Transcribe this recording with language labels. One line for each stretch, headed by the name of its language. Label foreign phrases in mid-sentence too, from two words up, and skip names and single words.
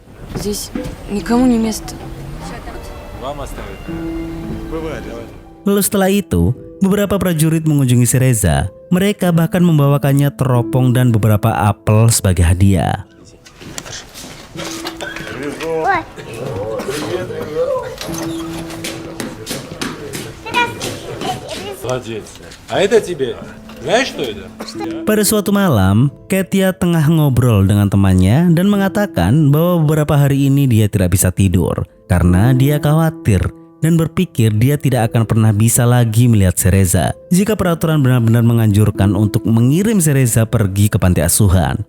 Indonesian: Lalu setelah itu, beberapa prajurit mengunjungi Cereza. Mereka bahkan membawakannya teropong dan beberapa apel sebagai hadiah.
Russian: Ой. Молодец. А это тебе? Знаешь, что это?
Indonesian: Pada suatu malam, Katia tengah ngobrol dengan temannya dan mengatakan bahwa beberapa hari ini dia tidak bisa tidur karena dia khawatir dan berpikir dia tidak akan pernah bisa lagi melihat Cereza jika peraturan benar-benar menganjurkan untuk mengirim Cereza pergi ke panti asuhan.